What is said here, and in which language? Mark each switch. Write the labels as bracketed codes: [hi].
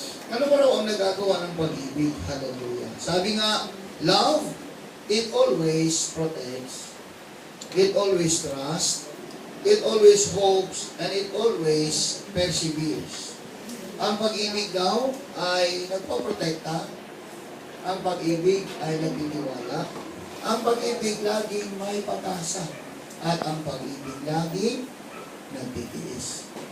[tl] Ano ba raw ang nagagawa ng pag-ibig? Hallelujah. Sabi nga, [en] love, it always protects, it always trusts, it always hopes, and it always perseveres. [tl] Ang pag-ibig daw ay nagpoprotekta, ang pag-ibig ay nagtitiwala, ang pag-ibig laging may pag-asa, at ang pag-ibig laging nagtitiis.